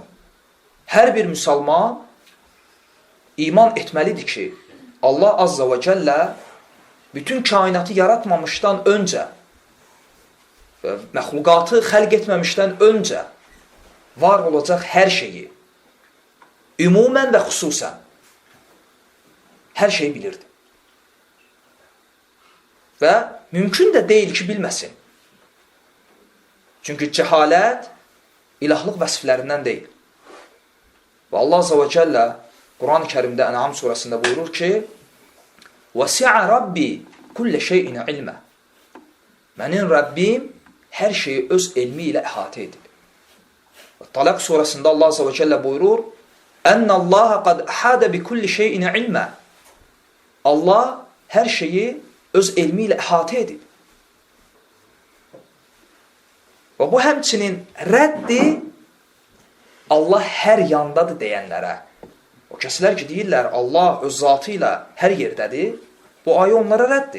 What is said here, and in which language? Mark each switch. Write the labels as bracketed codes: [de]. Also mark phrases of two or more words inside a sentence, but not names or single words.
[az] Hər bir müsəlman iman etməlidir ki, Allah [ar] عَزَّ وَجَلَّ [az] bütün kainatı yaratmamışdan öncə və məxluqatı xəlq etməmişdən öncə var olacaq hər şeyi ümumən və xüsusən hər şeyi bilirdi. Və mümkün də deyil ki, bilməsin. Çünki cəhalət ilahlıq vəsiflərindən deyil. Və Allah [ar] عَزَّ وَجَلَّ [az] Quran-ı Kərimdə Ən'am surəsində buyurur ki, [ar] وَسِعَ رَبِّي كُلَّ شَيْءٍ عِلْمًا [az] Mənim Rəbbim hər şeyi öz elmi ilə əhatə edir. Talaq surəsində Allah [ar] عَزَّ وَجَلَّ [az] buyurur, [ar] أَنَّ اللّٰهَ قَدْ أَحَادَ بِكُلِّ شَيْءٍ عِلْمًا [az] Allah hər şeyi öz elmi ilə əhatə edir. Və bu həmçinin rəddi Allah hər yandadır deyənlərə. O kəslər ki, deyirlər, Allah öz zatı ilə hər yerdədir, bu ayə onlara rəddir.